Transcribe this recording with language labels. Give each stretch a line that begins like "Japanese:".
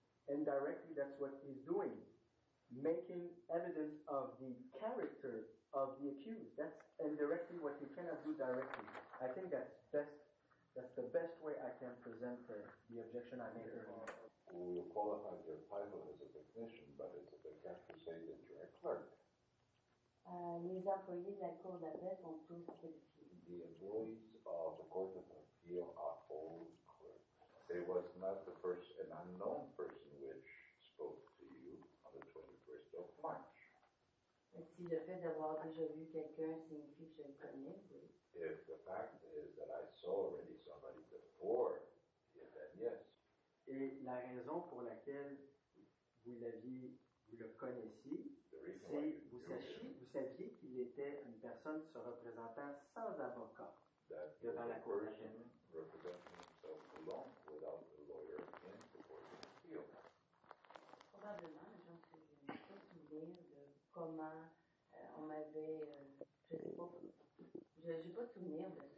English: Indirectly, that's what he's doing, making evidence of the character of the accused. That's indirectly what you cannot do directly. I think that's best. That's the best way I can present the objection I made earlier. We will qualify your title as a technician, but it's a bit can't you say that you're a clerk.
French: Les employés de la Cour d'appel sont tous qualifiés.
English: The employees of the Court of Appeal are all clerks. There was not an unknown person which spoke to you on the 21st of March.
French: Si le fait d'avoir déjà vu quelqu'un signifie que je le connais, oui.
English: If the fact is that I saw already somebody before, then yes.
French: Et la raison pour laquelle vous le connaissiez, c'est vous saviez qu'il était une personne se représentant sans avocat devant la Cour d'appel.
English: Representing himself alone without a lawyer in the Court of Appeal.
French: Probablement, je n'ai pas souvenir de comment on m'avait, je sais pas, j'ai pas de souvenir de ça.